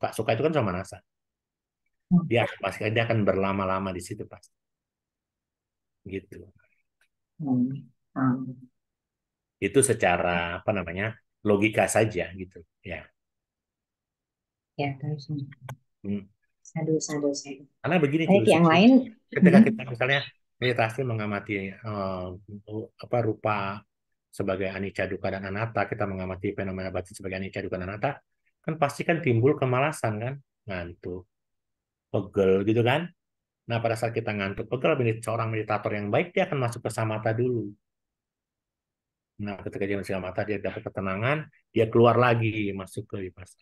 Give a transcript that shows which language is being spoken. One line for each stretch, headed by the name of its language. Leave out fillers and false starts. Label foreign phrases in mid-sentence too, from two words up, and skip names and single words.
Indonesian: Suka itu kan somanasa. Dia akan berlama-lama di situ pasti. Gitu. Hmm. Hmm. Itu secara apa namanya? Logika saja gitu ya. Ya, terus. Hmm.
Pali: Sadu, sadu, sadu.
Indonesian: Karena begini Baik, Cilusi, yang lain. ketika Hmm. kita misalnya meditasi mengamati apa rupa sebagai
Pali: anicca, dukkha
Indonesian: dan anatta, kita mengamati fenomena batin sebagai
Pali: anicca, dukkha
Indonesian: dan anatta, kan pasti kan timbul kemalasan kan, ngantuk, pegel gitu kan. Nah, pada saat kita ngantuk, pegel, seorang meditator yang baik dia akan masuk ke samatha dulu. Nah, ketika dia masuk ke samatha, dia dapat ketenangan, dia keluar lagi masuk ke vipassana.